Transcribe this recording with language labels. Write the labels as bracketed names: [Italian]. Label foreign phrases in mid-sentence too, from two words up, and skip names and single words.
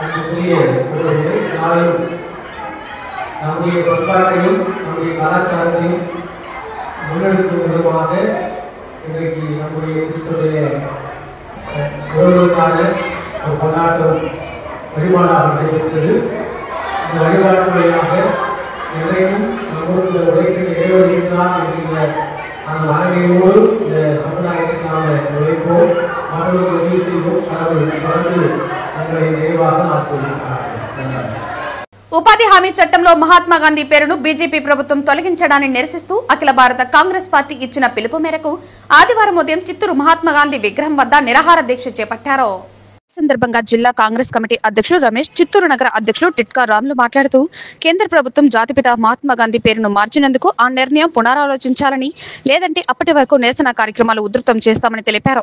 [Tamil] நம்முடைய பண்பாட்டையும் நம்முடைய கலாச்சாரத்தையும் முன்னெடுக்கும் விதமாக இன்றைக்கு நம்முடைய உறவுகளுக்கான ஒரு கொண்டாட்டம் வழிபாடாக நடைபெற்றது. இந்த வழிபாட்டு வழியாக எதையும் நம்மளுக்கு உழைக்கின்ற இறைவன் இருக்கிறார் என்கின்ற அந்த மனநிலையோடு இந்த சமுதாயத்தில் நாம் உழைப்போம், மற்றவர்களுக்கு உதவி செய்வோம். கடவுள் தொடர்ந்து நம்மளை நிறைவாக ஆசிர்வதிக்கிறார். [Telugu] ఉపాధి హామీ చట్టంలో మహాత్మా గాంధీ పేరును బీజేపీ ప్రభుత్వం తొలగించడాన్ని నిరసిస్తూ అఖిల భారత కాంగ్రెస్ పార్టీ ఇచ్చిన పిలుపు మేరకు ఆదివారం ఉదయం చిత్తూరు మహాత్మా గాంధీ విగ్రహం వద్ద నిరాహార దీక్ష చేపట్టారు. ఈ సందర్భంగా జిల్లా కాంగ్రెస్ కమిటీ అధ్యక్షుడు రమేష్, చిత్తూరు నగర అధ్యక్షుడు టిట్కా రాములు మాట్లాడుతూ కేంద్ర ప్రభుత్వం జాతిపిత మహాత్మా గాంధీ పేరును మార్చినందుకు ఆ నిర్ణయం పునరాలోచించాలని, లేదంటే అప్పటి వరకు నిరసన కార్యక్రమాలు ఉధృతం చేస్తామని తెలిపారు.